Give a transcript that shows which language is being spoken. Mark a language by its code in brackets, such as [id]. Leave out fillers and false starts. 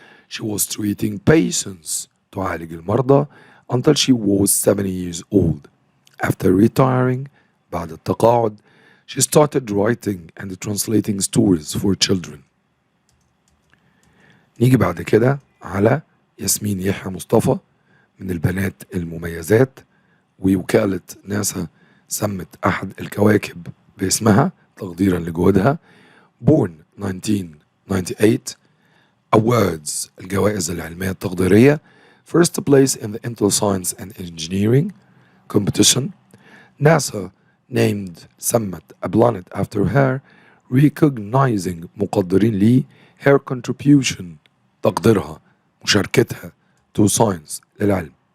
[en] She was treating patients [ar] تعالج المرضى [en] until she was 70 years old. After retiring [ar] بعد التقاعد [en] she started writing and translating stories for children. [ar] نيجي بعد كده على ياسمين يحيى مصطفى من البنات المميزات، ووكالة ناسا سمت أحد الكواكب باسمها تقديرا لجهودها. [en] Born 1998 Awards [ar] الجوائز العلمية التقديرية. [en] First place in the Intel Science and Engineering competition. NASA named [ar] سمت [en] a planet after her recognizing [ar] مقدرين لي [en] her contribution [ar] تقديرها مشاركتها [en] to science [ar] للعلم.